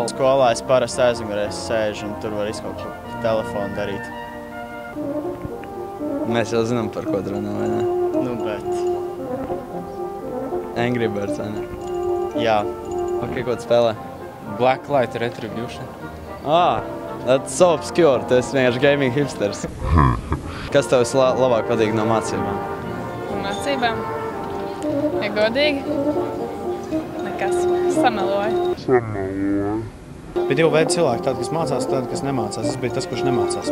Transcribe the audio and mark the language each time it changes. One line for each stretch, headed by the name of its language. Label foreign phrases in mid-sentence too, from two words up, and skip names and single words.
Latvian: Skolā es parasti aizmugurēs sēžu un tur var izkaut ko telefonu darīt. Mēs jau zinām, par ko runā, vai ne? Bet... Angry Birds, vai ne? Jā. Ok, ko tu spēlē? Blacklight Retribution.
English: That's so obscure.
Latvian: Tu esi vienkārši
English: gaming hipsters.
Latvian: Kas tev labāk patīk no mācībām? Mācībām? Ja godīgi? Nekas. Sameloju. Bija divi veidi cilvēki, tādi, kas mācās, tādi, kas nemācās. Es biju tas, kurš nemācās.